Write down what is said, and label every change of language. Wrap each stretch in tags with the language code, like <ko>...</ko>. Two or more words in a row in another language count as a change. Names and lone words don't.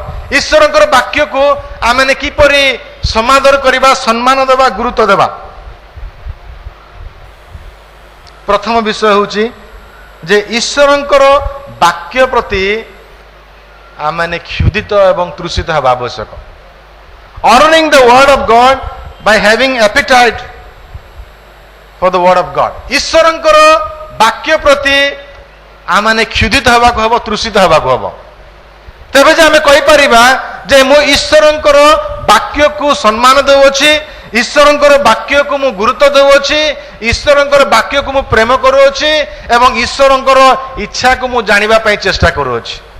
<or>ଈଶ୍ୱରଙ୍କର ବାକ୍ୟକୁ ଆମେ କିପରି ସମାଦର କରିବା, ସମ୍ମାନ ଦେବା, ଗୁରୁତ୍ୱ ଦେବା? ପ୍ରଥମ ବିଷୟ ହେଉଛି ଯେ ଈଶ୍ୱରଙ୍କର ବାକ୍ୟ ପ୍ରତି ଆମେ କ୍ଷୁଧିତ ଏବଂ ତୃଷିତ ହେବା ଆବଶ୍ୟକ।</or> <en>Honoring the word of God by having appetite for the word of God.</en> <or>ଈଶ୍ୱରଙ୍କର ବାକ୍ୟ ପ୍ରତି ଆମେ କ୍ଷୁଧିତ ହେବାକୁ ହେବ, ତୃଷିତ ହେବାକୁ ହେବ। ତେବେ ଯେ ଆମେ କହିପାରିବା ଯେ ମୁଁ ଈଶ୍ୱରଙ୍କର ବାକ୍ୟକୁ ସମ୍ମାନ ଦେଉଅଛି, ଈଶ୍ୱରଙ୍କର ବାକ୍ୟକୁ ମୁଁ ଗୁରୁତ୍ୱ ଦେଉଅଛି, ଈଶ୍ୱରଙ୍କର ବାକ୍ୟକୁ ମୁଁ ପ୍ରେମ କରୁଅଛି ଏବଂ ଈଶ୍ୱରଙ୍କର ଇଚ୍ଛାକୁ ମୁଁ ଜାଣିବା ପାଇଁ ଚେଷ୍ଟା କରୁଅଛି।</or>